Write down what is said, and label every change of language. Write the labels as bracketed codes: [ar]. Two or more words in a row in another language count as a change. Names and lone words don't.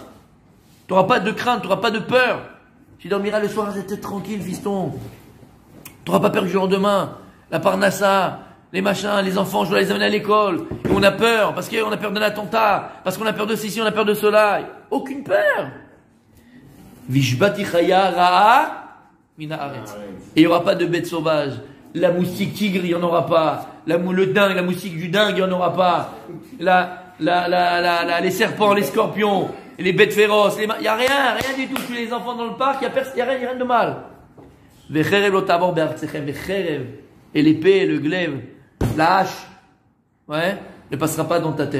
[fr] Tu n'auras pas de crainte, tu n'auras pas de peur. Tu dormiras le soir, la tête tranquille, fiston. Tu n'auras pas peur du lendemain. La parnassa, les machins, les enfants, je dois les amener à l'école. Et on a peur, parce qu'on a peur d'un attentat, parce qu'on a peur de ceci, on a peur de cela. Aucune peur. [he] והשבתי חיה רעה מן הארץ. [fr] Et il n'y aura pas de bêtes sauvages. La moustique tigre, il n'y en aura pas. Le dingue, la moustique du dingue, il n'y en aura pas. Les serpents, les scorpions. Et les bêtes féroces, il n'y a rien du tout. Tous les enfants dans le parc, il n'y a rien de mal. Et l'épée, le glaive, la hache, ne passera pas dans ta terre.